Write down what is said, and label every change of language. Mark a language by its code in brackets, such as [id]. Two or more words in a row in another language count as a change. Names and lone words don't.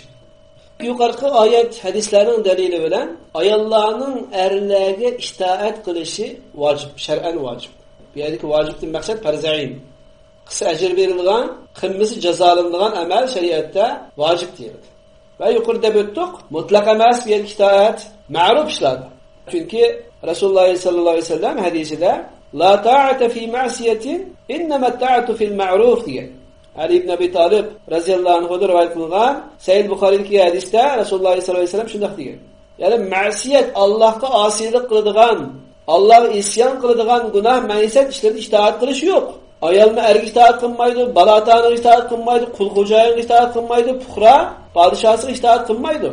[uz] Yuqorqi oyat hadislarning dalili bilan ayollarning erlarga itoat qilishi vojib, shar'an vojib. Bu yerdagi vojibdan maqsad farzayn. Qısa ajr berilgan, qilmisi jazolanadigan amal shariatda vojib deyiladi. Va yuqorida o'tdik, mutlaq emas bir itoat, ma'ruf ishlar. Chunki Rasululloh [ar] صلى الله عليه وسلم [uz] hadisida [ar] لا طاعة في معصية، إنما الطاعة في المعروف [uz] degan. Ali ibn Abi Talib [ar] رضي الله عنه [uz] rivoyat qilgan Sahih Buxoriydagi hadisda Rasululloh [ar] صلى الله عليه وسلم [uz] shunday degan. Ya'ni ma'siyat Allohga osiylik qiladigan, Allohga isyon qiladigan gunoh, ma'siyat ishlarga itoat qilish yo'q. Ayolni erga itoat qilmaydi, balatani itoat qilmaydi, qul xo'jayiniga itoat qilmaydi, fuqaro podshosiga itoat qilmaydi.